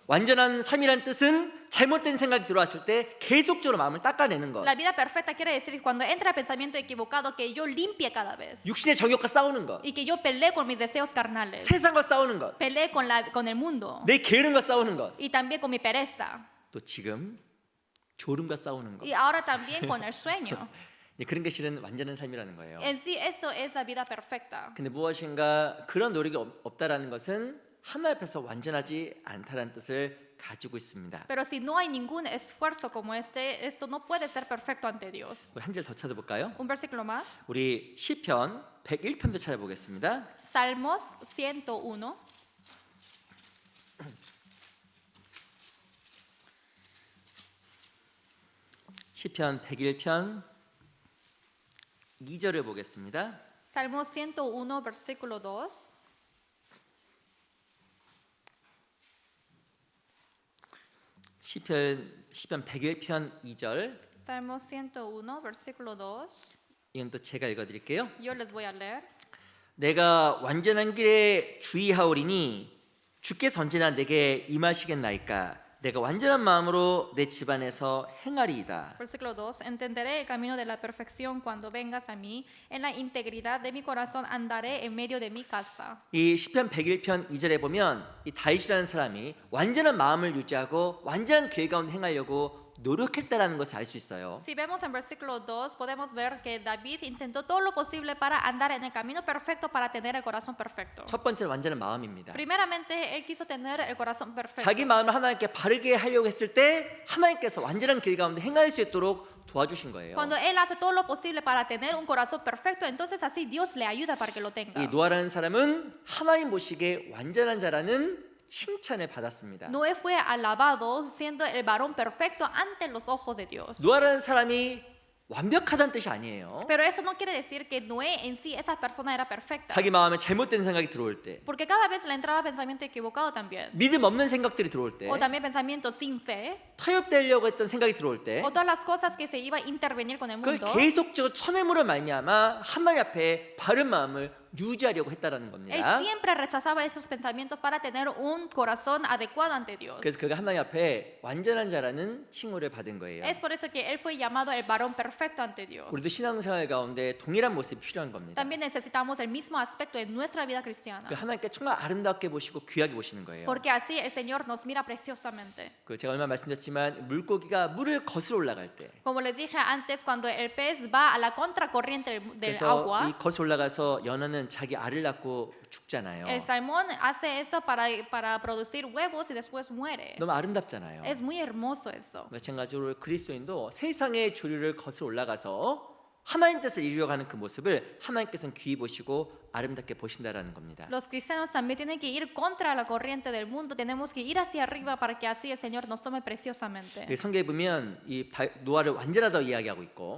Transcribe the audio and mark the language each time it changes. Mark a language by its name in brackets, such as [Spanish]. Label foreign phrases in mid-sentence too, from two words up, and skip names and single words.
[Korean] 완전한 삶이란 뜻은 잘못된 생각이 들어왔을 때 계속적으로 마음을 닦아내는 것. [Spanish] La vida perfecta quiere decir que cuando entra el pensamiento equivocado que yo limpie cada vez [Korean] 육신의 정욕과 싸우는 것, [Spanish] y que yo pelee con mis deseos carnales, [Korean] 세상과 싸우는 것, [Spanish] pelee con el mundo [Korean] 내 게으름과 싸우는 것, [Spanish] y también con mi pereza [Korean] 또 지금 졸음과 싸우는 것. [Spanish] y ahora también con el sueño. [Korean] 그런 게 실은 완전한 삶이라는 거예요. [Spanish] En sí eso es la vida perfecta. [Korean] 근데 무엇인가 그런 노력이 없다라는 것은 하나님 앞에서 완전하지 않다라는 뜻을 가지고 있습니다. [Spanish] Pero si no hay ningún esfuerzo como este, esto no puede ser perfecto ante Dios. [Korean] 한 절 더 찾아볼까요? [Spanish] Un versículo más. [Korean] 우리 시편 101편도 찾아보겠습니다. [Spanish] Salmos 101. [Korean] 시편 101편 2절을 보겠습니다. [Spanish] Salmos 101, versículo 2. [Korean] 시편 101편 2절. [Spanish] Salmos 101, versículo 2. [Korean] 이건 또 제가 읽어드릴게요. [Spanish] Yo les voy a leer. [Korean] 내가 완전한 길에 주의하오리니 주께서 언제나 내게 임하시겠나이까. 내가 완전한 마음으로 내 집안에서 행하리이다. [Spanish] Versículo 2. Entenderé el camino de la perfección cuando vengas a mí. En la integridad de mi corazón andaré en medio de mi casa. [Korean] 이 시편 101편 2절에 보면 이 다윗이라는 사람이 완전한 마음을 유지하고 완전한 길 가운데 행하려고 노력했다라는 것을 알 수 있어요. [Spanish] Si vemos en versículo 2, podemos ver que David intentó todo lo posible para andar en el camino perfecto para tener el corazón perfecto. [Korean] 첫 번째는 완전한 마음입니다. [Spanish] Primeramente, él quiso tener el corazón perfecto. [Korean] 자기 마음을 하나님께 바르게 하려고 했을 때 하나님께서 완전한 길 가운데 행할 수 있도록 도와주신 거예요. [Spanish] Cuando él hace todo lo posible para tener un corazón perfecto, entonces así Dios le ayuda para que lo tenga. [Korean] 이 노아라는 사람은 하나님 보시기에 완전한 자라는 칭찬을 받았습니다. [Spanish] Noé fue alabado siendo el varón perfecto ante los ojos de Dios. [Korean] 노아라는 사람이 완벽하다는 뜻이 아니에요. [Spanish] Pero eso no quiere decir que Noé en sí, esa persona era perfecta. [Korean] 자기 마음에 잘못된 생각이 들어올 때, [Spanish] Porque cada vez le entraba pensamiento equivocado también. [Korean] 믿음 없는 생각들이 들어올 때, [Spanish] O también pensamientos sin fe. [Korean] 타협되려고 했던 생각이 들어올 때, [Spanish] O todas las cosas que se iba a intervenir con el [Korean] 그걸 [Spanish] mundo. [Korean] 계속적으로 쳐내므로 말미암아 하나님 앞에 바른 마음을 유지하려고 했다라는 [Spanish] Él [Korean] 겁니다. [Spanish] siempre rechazaba esos pensamientos para tener un corazón adecuado ante Dios. [Korean] 그래서 그가 하나님 앞에 완전한 자라는 칭호를 받은 거예요. [Spanish] Es por eso que él fue llamado el varón perfecto ante Dios. [Korean] 우리도 신앙생활 가운데 동일한 모습이 필요한 겁니다. [Spanish] También necesitamos el mismo aspecto en nuestra vida cristiana. [Korean] 그 하나님께 정말 아름답게 보시고 귀하게 보시는 거예요. [Spanish] Porque así el Señor nos mira preciosamente. [Korean] 그 제가 얼마 말씀드렸지만 물고기가 물을 거슬러 올라갈 때, [Spanish] Como les dije antes, cuando el pez va a la contracorriente del [Korean] 그래서 [Spanish] agua, [Korean] 이 거슬러 올라가서 연어는 자기 알을 낳고 죽잖아요. [Spanish] el salmón hace eso para producir huevos y después muere. [Korean] 너무 아름답잖아요. [Spanish] Es muy hermoso eso. [Korean] 마찬가지로 그리스도인도 세상의 조류를 거슬러 올라가서 하나님 뜻을 이루어가는 그 모습을 하나님께서는 귀히 보시고 아름답게 보신다라는 겁니다. [Spanish] Los cristianos también tienen que ir contra la corriente del mundo. Tenemos que ir hacia arriba para que así el Señor nos tome preciosamente. [Korean] 성경에 보면 이 노아를 완전하다고 이야기하고 있고